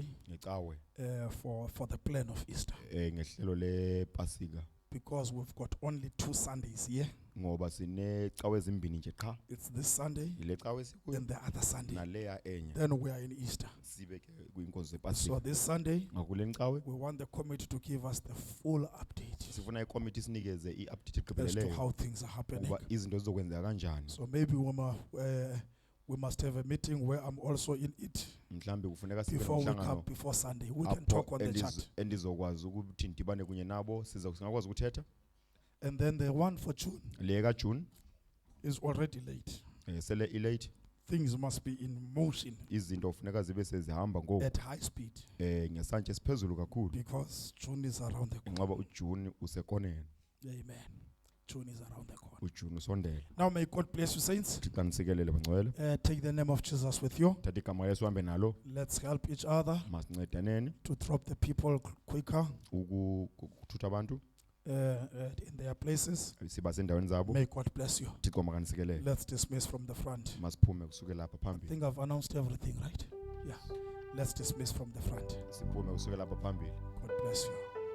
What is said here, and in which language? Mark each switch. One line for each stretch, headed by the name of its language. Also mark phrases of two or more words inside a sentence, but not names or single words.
Xhosa: ngecawe
English: for the plan of Easter,
Xhosa: ngehlelo lepasika
English: because we've got only 2 Sundays here.
Xhosa: ngoba sinecawe ezimbini nje qha.
English: It's this Sunday
Xhosa: Ile cawe sikuyo
English: and the other Sunday.
Xhosa: naleya enye
English: Then we are in Easter.
Xhosa: sibe ke kwinkonzo
English: So
Xhosa: yepasika.
English: this Sunday,
Xhosa: Ngakule cawe
English: we want the committee to give us the full update
Xhosa: sifuna ikomiti isinikeze i-update
English: as to
Xhosa: egqibeleleyo
English: how things are happening.
Xhosa: ukuba izinto zizokwenzeka kanjani.
English: So maybe we must have a meeting where I'm also in it
Xhosa: Mhlambe kufuneka sibe
English: before we come
Xhosa: nomhlangano
English: before Sunday. We can talk on the chat.
Xhosa: endizokwazi ukuthi ndibane kunye nabo singakwazi ukuthetha.
English: And then the one for June
Xhosa: Le kaJune
English: is already late.
Xhosa: sele ilate
English: Things must be in motion
Xhosa: izinto kufuneka zibe sezihamba ngoku
English: at high speed
Xhosa: ngesantya esiphezulu kakhulu
English: because June is around the corner.
Xhosa: ngoba uJune usekoneni.
English: Amen. June is around the corner.
Xhosa: uJune usondele.
English: Now may God bless you, saints.
Xhosa: Thixo anitsikelele bangcwele.
English: Take the name of Jesus with you.
Xhosa: Thatha igama laYesu uhambe nalo.
English: Let's help each other
Xhosa: Masincedaneni
English: to drop the people quicker
Xhosa: ukuthutha abantu
English: in their places.
Xhosa: siba sendaweni zabo.
English: May God bless you.
Xhosa: Thixo makanisikelele.
English: Let's dismiss from the front.
Xhosa: Masiphume kusuke lapha
English: I
Xhosa: phambili.
English: think I've announced everything, right? Yeah. Let's dismiss from the front.
Xhosa: Siphume kusuke lapha phambili.
English: God bless you.